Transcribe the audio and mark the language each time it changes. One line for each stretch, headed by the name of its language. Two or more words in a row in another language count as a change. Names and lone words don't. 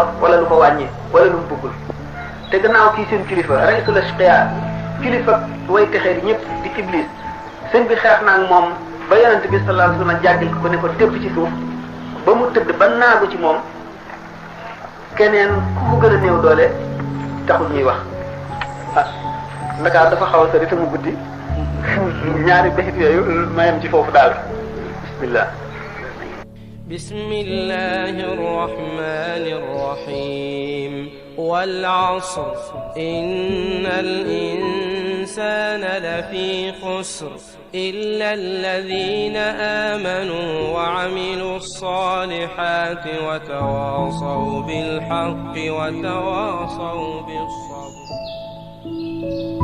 Wolof: wala lu ko wàññi wala lu mu bëggul te gannaaw kii seen kilifa
Arabic: رئيس الأشقياء
Wolof: kilifa way texee di ñëpp di iblis sëñ bi xeex naa ak moom ba yonent bi
Arabic: صلى الله عليه وسلم
Wolof: jàggal ko ne ko tépp ci suuf ba mu tëdd ba naagu ci moom keneen ku ko gën a néew doole taxul ñuy wax ah Ndakaar dafa xaw a sori te mu guddi ñaari béykat yooyu mayam ci foofu daal bismillah
Arabic: بسم الله الرحمن الرحيم والعصر إن الإنسان لفي خسر إلا الذين آمنوا وعملوا الصالحات وتواصوا بالحق وتواصوا بالصبر